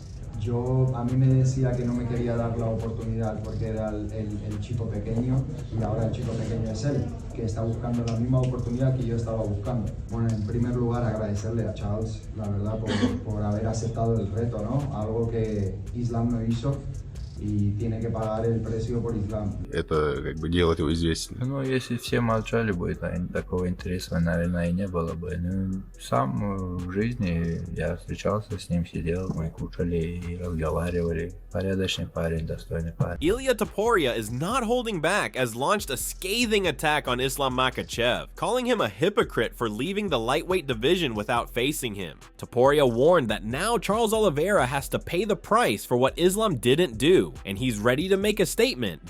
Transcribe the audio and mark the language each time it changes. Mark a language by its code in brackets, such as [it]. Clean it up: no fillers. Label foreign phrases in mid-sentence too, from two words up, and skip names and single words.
[es] A mí me decía que no me quería dar la oportunidad porque era el chico pequeño, y ahora el chico pequeño es él, que está buscando la misma oportunidad que yo estaba buscando. Bueno, en primer lugar agradecerle a Charles, la verdad, por haber aceptado el reto, ¿no? Algo que Islam no hizo, и tiene que pagar el precio por Islam. [ru] Это как бы делает его известным. Ну, если все молчали бы, такого интереса, наверное, и не было бы. Ну, сам в жизни я встречался с ним, сидел, мы кушали и разговаривали. Порядочный парень, достойный парень. [en] Ilia Topuria is not holding back as launched a scathing attack on Islam Makhachev, calling him a hypocrite for leaving the lightweight division without facing him. Topuria warned that now Charles Oliveira has to pay the price for what Islam didn't do, and he's ready to make a statement.